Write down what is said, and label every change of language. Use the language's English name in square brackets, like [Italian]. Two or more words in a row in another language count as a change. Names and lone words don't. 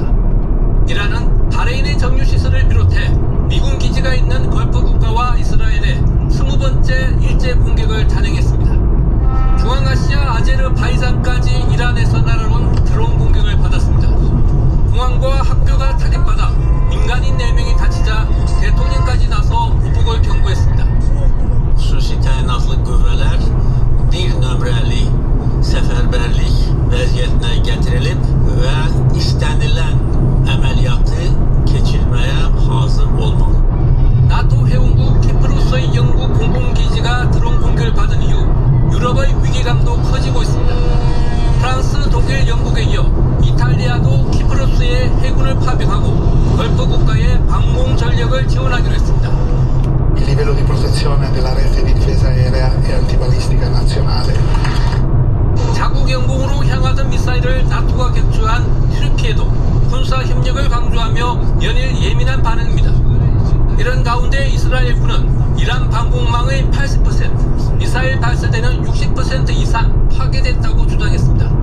[Korean] 이란은 바레인의 정유시설을 비롯해 미군 기지가 있는 걸프 국가와 이스라엘에 20번째 일제 공격을 단행했습니다. 중앙아시아 아제르바이잔까지 이란에서 날아온 드론 공격을 받았습니다. 공항과 학교가 타격받아 민간인 4명이 다치자 대통령까지 나서 보복을 경고했습니다. [Azerbaijani] Xüsusi təyinatlı qüvvələr bir nömrəli səfərbərlik vəziyyətinə gətirilib və istənilən əməliyyatı keçirməyə hazır olmalı. [Korean] 나토 회원국 키프로스의 영국 공군기지가 드론 공격을 받은 이후 유럽의 위기감도 커지고 있습니다. 프랑스, 독일, 영국에 이어 이탈리아도 키프로스에 해군을 파병하고 걸프 국가의 방공 전력을 지원하기로 했습니다. [Italian] Il livello di protezione della rete di difesa aerea e antibalistica nazionale. [Korean] 자국 영공으로 향하던 미사일을 나토가 격추한 튀르키예도 군사 협력을 강조하며 연일 예민한 반응입니다. 이런 가운데 이스라엘군은 이란 방공망의 80%, 미사일 발사대는 60% 이상 파괴됐다고 주장했습니다.